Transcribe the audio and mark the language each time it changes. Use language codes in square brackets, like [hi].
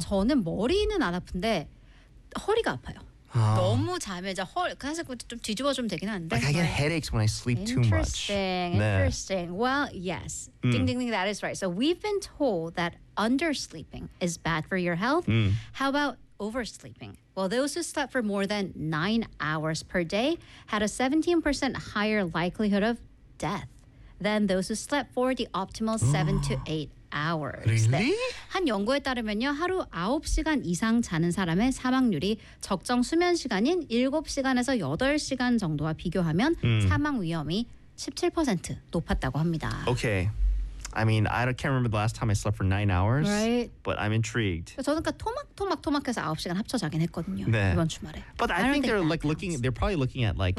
[ko] 사실 저는 머리는 안 아픈데 허리가 아파요. 너무 잠에 이제 허리 그래서 좀 뒤집어주면 되긴 한데 [en] like I get headaches when I sleep too much. Interesting. [ko] 네. [en] Well, yes. Ding, ding, ding. That is right. So we've been told that undersleeping is bad for your health. How about oversleeping? Well, those who slept for more than 9 hours per day had a 17% higher likelihood of death than those who slept for the optimal 7 to 8 hours. Really? [ko] 네. 한 연구에 따르면요, 하루 9시간 이상 자는 사람의 사망률이 적정 수면 시간인 7시간에서 8시간 정도와 비교하면 사망 위험이 17% 높았다고 합니다. [en] Okay. I mean, I can't remember the last time I slept for 9 hours, right. But I'm intrigued. [ko] 저는 그러니까 토막토막토막해서 9시간 합쳐 자긴 했거든요. 네. 이번 주말에. [en] But I think they're probably looking at like,